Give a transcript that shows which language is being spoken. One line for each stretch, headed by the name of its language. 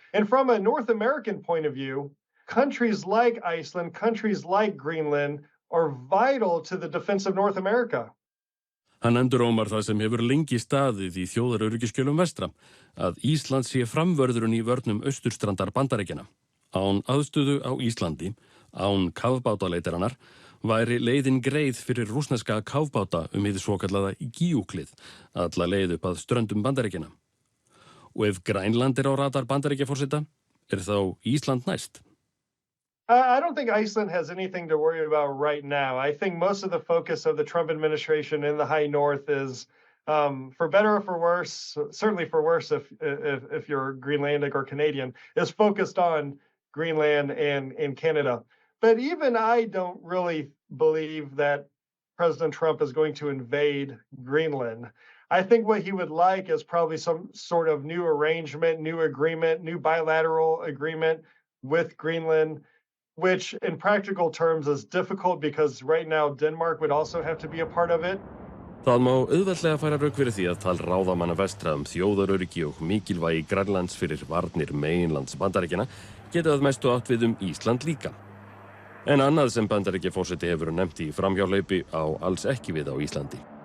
English: And from a North American point of view, countries like Iceland, countries like Greenland are vital to the defense of North America.
Icelandic: Hann endurómar það sem hefur lengi staðið í þjóðaröryggiskjölum vestra, að Ísland sé framvörðurinn í vörnum austurstrandar Bandaríkjanna. Án aðstöðu á Íslandi, án kafbátaleitarinnar, væri leiðin greið fyrir rússneska kafbáta hið svokallaða Gíuklið, alla leið upp að ströndum Bandaríkjanna. Og ef Grænland á radar Bandaríkjaforseta, þá Ísland næst.
English: I don't think Iceland has anything to worry about right now. I think most of the focus of the Trump administration in the high north is, for better or for worse, certainly for worse if you're Greenlandic or Canadian, is focused on Greenland and Canada. But even I don't really believe that President Trump is going to invade Greenland. I think what he would like is probably some sort of new arrangement, new agreement, new bilateral agreement with Greenland, which in practical terms is difficult because right now Denmark would also have to be a part of it.
Icelandic: Það má auðveldlega færa rök fyrir því að tal ráðamanna vestra þjóðaröryggi og mikilvægi Grænlands fyrir varnir meginlands Bandaríkjanna geti að mestu átt við Ísland líka. En annað sem Bandaríkjaforseti hefur nefnt í framhjáhlaupi á alls ekki við á Íslandi.